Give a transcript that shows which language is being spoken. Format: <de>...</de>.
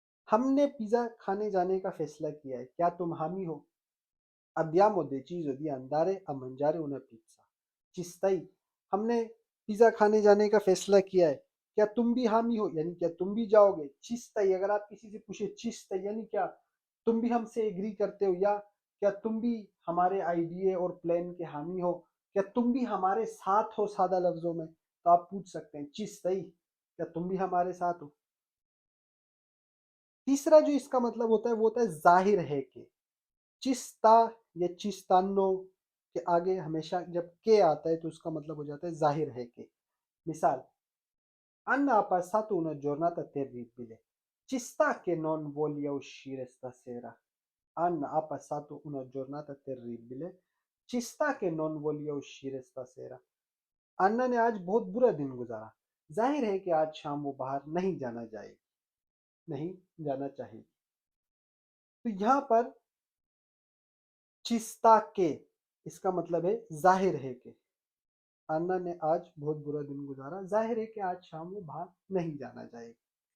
<hi>हमने पिज्जा खाने जाने का फैसला किया है, क्या तुम हामी हो।</hi> <it>abbiamo deciso di andare a mangiare una pizza, ci stai।</it> <hi>हमने पिज्जा खाने जाने का फैसला किया है, क्या तुम भी हामी हो, यानी क्या तुम भी जाओगे। चिस्तई, अगर आप किसी से पूछे चिस्तई यानी क्या तुम भी हमसे एग्री करते हो, या क्या तुम भी हमारे आइडिया और प्लान के हामी हो, क्या तुम भी हमारे साथ हो, सादा लफ्जों में तो आप पूछ सकते हैं चिस्तई, क्या तुम भी हमारे साथ हो। तीसरा जो इसका मतलब होता है वो होता है जाहिर है कि। चिस्ता या चिस्तानो के आगे हमेशा जब के आता है तो उसका मतलब हो जाता है जाहिर है कि।</hi> <it>मिसाल, Anna ha passato una giornata terribile, ci sta che non voglia uscire stasera। Anna ha passato una giornata terribile, ci sta che non voglia uscire stasera।</it> <hi>अन्ना ने आज बहुत बुरा दिन गुजारा, जाहिर है कि आज शाम वो बाहर नहीं जाना चाहेगी। नहीं जाना चाहिए। तो यहाँ पर चिस्ता के, इसका मतलब है जाहिर है कि अन्ना ने आज बहुत बुरा दिन गुजारा, जाहिर है कि आज शाम वो बाहर नहीं जाना चाहेगी।</hi>